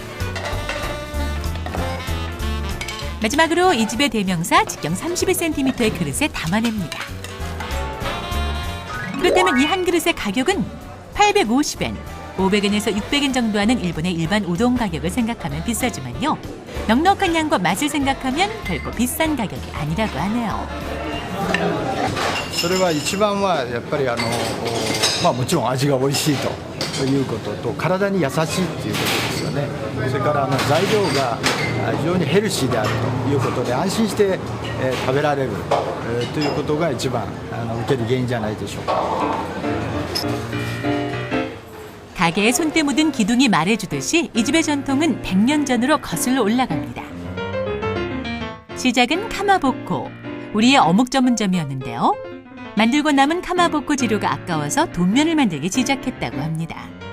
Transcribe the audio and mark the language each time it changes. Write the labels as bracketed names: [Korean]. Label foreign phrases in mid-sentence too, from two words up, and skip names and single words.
[Korean] 마지막으로 이 집의 대명사 직경 31cm의 그릇에 담아냅니다. 그렇다면 이 한 그릇의 가격은 850엔, 500엔에서 600엔 정도 하는 일본의 일반 우동 가격을 생각하면 비싸지만요. 넉넉한 양과 맛을 생각하면 결코 비싼 가격이 아니라고 하네요. [Japanese] それは一番はやっぱりもちろん味が美味しいということと体に優しいっていうことですよね。それから材料が非常にヘルシーであるということで安心して食べられるということが一番受ける原因じゃないでしょうか。 [Korean] 가게에 손때 묻은 기둥이 말해주듯이 이 집의 전통은 100년 전으로 거슬러 올라갑니다. 시작은 카마보코, 우리의 어묵 전문점이었는데요. 만들고 남은 카마보코 재료가 아까워서 돈면을 만들기 시작했다고 합니다.